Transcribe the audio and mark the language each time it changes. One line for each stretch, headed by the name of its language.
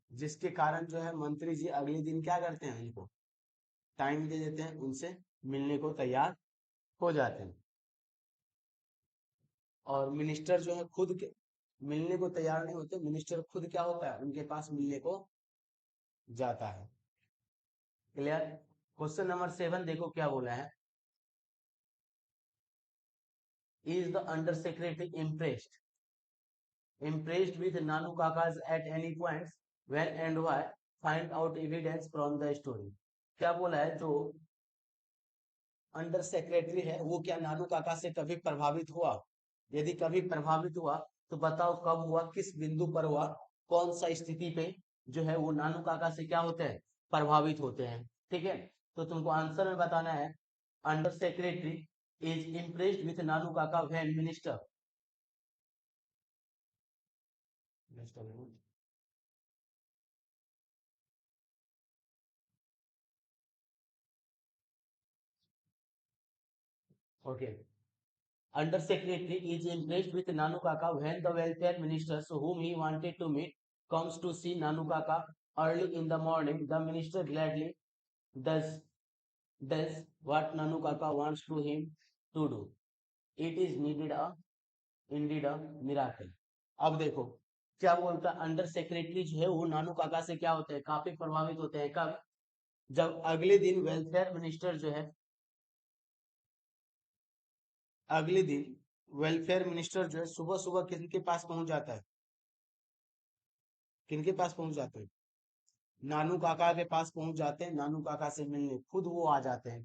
Hindi: जिसके कारण जो है मंत्री जी अगले दिन क्या करते हैं, इनको टाइम दे देते हैं, उनसे मिलने को तैयार हो जाते हैं। और मिनिस्टर जो है खुद के मिलने को तैयार नहीं होते, मिनिस्टर खुद क्या होता है, उनके पास मिलने को जाता है। क्लियर?
English: question number 7
Hindi: देखो क्या बोला है,
English: Is the under secretary impressed with Nanu Kakas at any points when and why, find out evidence from the story। क्या बोला है, जो under secretary है वो क्या नानू काका से कभी प्रभावित हुआ, यदि कभी प्रभावित हुआ तो बताओ कब हुआ, किस बिंदु पर हुआ, कौन सा स्थिति पे जो है वो नानू काका से क्या होते हैं, प्रभावित होते हैं।
Hindi: ठीक है, तो तुमको आंसर में बताना है,
English: Under secretary is impressed with Nanu Kaka when minister. Okay, under secretary is impressed with Nanu Kaka when the welfare minister whom he wanted to meet comes to see Nanu Kaka early in the morning. The minister gladly does does what Nanu Kaka wants to him to do. It is needed a indeed a miracle।
Hindi: अब देखो क्या बोलता है, under secretary जो है वो नानू काका से क्या होते हैं, काफी प्रभावित होते हैं। कब? जब अगले दिन वेलफेयर मिनिस्टर जो है, अगले दिन वेलफेयर मिनिस्टर जो है सुबह सुबह किनके पास पहुंच जाता है, किनके पास पहुंच जाते हैं, नानू काका के पास पहुंच जाते हैं, नानू काका से मिलने खुद वो आ जाते हैं।